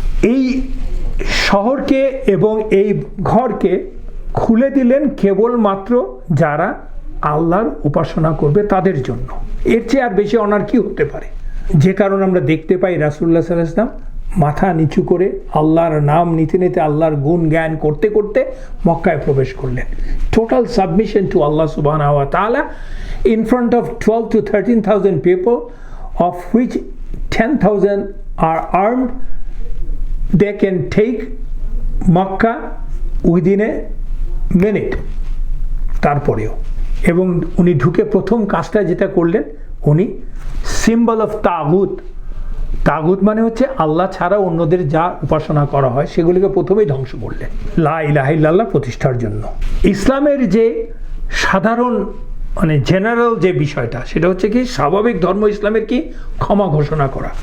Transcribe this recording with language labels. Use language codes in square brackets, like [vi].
[bn] এই শহরকে এবং এই ঘরকে খুলে দিলেন কেবলমাত্র যারা আল্লাহর উপাসনা করবে তাদের জন্য। এর চেয়ে আর বেশি অনার কি হতে পারে? যে কারণে আমরা দেখতে পাই রাসূলুল্লাহ সাল্লাল্লাহু আলাইহি ওয়াসাল্লাম মাথা নিচু করে আল্লাহর নাম নিতে নিতে, আল্লাহর গুণ জ্ঞান করতে করতে মক্কায় প্রবেশ করলেন। [en] Total submission to Allah সুবহানাহু ওয়া তাআলা in front of 12 to 13,000 people, of which 10,000 are armed. They can take Makkah within a minute. [bn] তারপরেও, এবং উনি ঢুকে প্রথম কাজটা যেটা করলেন, উনি [en] symbol of তাগুত, [bn] তাগুত মানে হচ্ছে আল্লাহ ছাড়া অন্যদের যা উপাসনা করা হয় সেগুলিকে প্রথমেই ধ্বংস করলেন লা ইলাহা ইল্লাল্লাহ প্রতিষ্ঠার জন্য। ইসলামের যে সাধারণ মানে জেনারেল যে বিষয়টা, সেটা হচ্ছে কি স্বাভাবিক ধর্ম ইসলামের কি ক্ষমা ঘোষণা করা।